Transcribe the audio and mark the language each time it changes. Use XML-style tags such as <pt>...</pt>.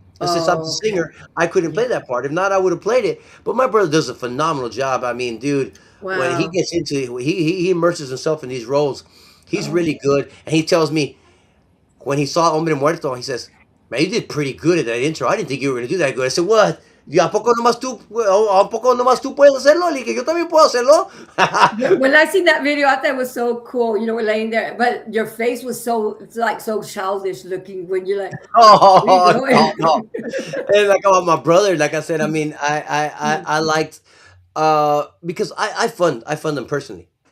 <en>And since I'm the singer, I couldn't play that part. If not, I would have played it. But my brother does a phenomenal job. I mean, dude, when he gets into it, he immerses himself in these roles. He's really good. And he tells me when he saw Hombre Muerto, he says, man, you did pretty good at that intro. I didn't think you were going to do that good. I said, what?</en> <es>¿A poco nomás tú puedes hacerlo? Le dije, yo también puedo hacerlo.</es> <en>When I seen that video, I thought it was so cool. You know, we're laying there, but your face was so childish looking when you're like, no. And like about my brother, like I said, I mean, I liked because I fund them personally.</en>